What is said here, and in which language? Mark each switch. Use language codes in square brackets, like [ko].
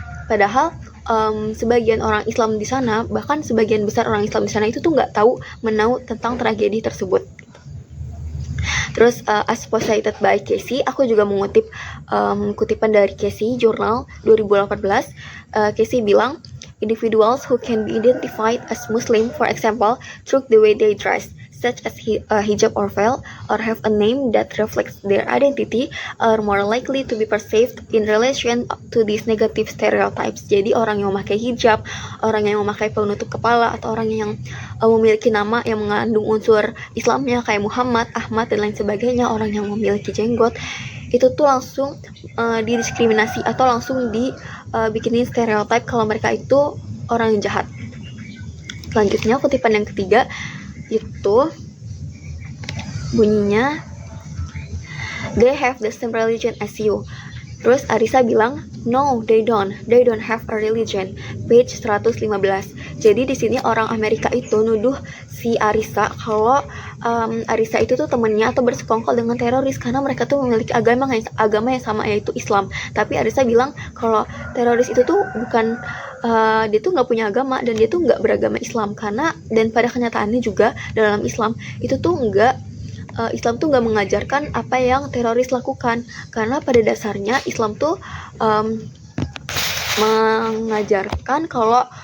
[id] Padahal sebagian orang Islam di sana, bahkan sebagian besar orang Islam di sana itu tuh nggak tahu menau tentang tragedi tersebut. Terus [en] as cited by Casey, [id] aku juga mengutip kutipan dari Casey Journal 2018. Casey bilang, [en] individuals who can be identified as Muslim, for example, through the way they dress, such as hijab or veil, or have a name that reflects their identity, are more likely to be perceived in relation to these negative stereotypes. [id] Jadi orang yang memakai hijab, orang yang memakai penutup kepala, atau orang yang memiliki nama yang mengandung unsur Islamnya kayak Muhammad, Ahmad, dan lain sebagainya, orang yang memiliki jenggot, itu tuh langsung didiskriminasi atau langsung dibikinin stereotip kalau mereka itu orang yang jahat. Selanjutnya kutipan yang ketiga itu bunyinya, [en] they have the same religion as you. [id] Terus Arisa bilang, [en] no, they don't have a religion. Page 115. [id] Jadi di sini orang Amerika itu nuduh si Arisa kalau Arisa itu tuh temennya atau bersekongkol dengan teroris karena mereka tuh memiliki agama yang sama, yaitu Islam. Tapi Arisa bilang kalau teroris itu tuh bukan, dia tuh nggak punya agama dan dia tuh nggak beragama Islam, karena dan pada kenyataannya juga dalam Islam itu tuh Islam tuh nggak mengajarkan apa yang teroris lakukan, karena pada dasarnya Islam tuh mengajarkan kalau